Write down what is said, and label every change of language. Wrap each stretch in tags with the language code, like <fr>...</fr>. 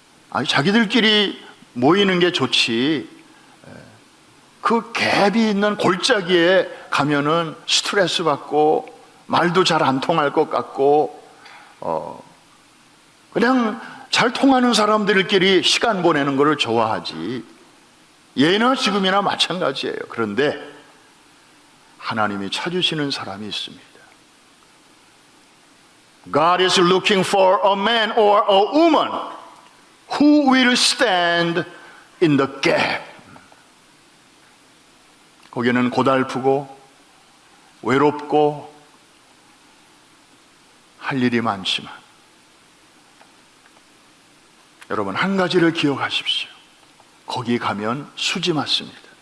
<ko>아니, 자기들끼리 모이는 게 좋지, 그 갭이 있는 골짜기에 가면은 스트레스 받고 말도 잘 안 통할 것 같고, 그냥 잘 통하는 사람들끼리 시간 보내는 것을 좋아하지. 예나 지금이나 마찬가지예요. 그런데 하나님이 찾으시는 사람이 있습니다.</ko> <en>God is looking for a man or a woman who will stand in the gap.</en> <ko>거기는 고달프고 외롭고 할 일이 많지만 여러분 한 가지를 기억하십시오. 거기 가면 수지 맞습니다.</ko>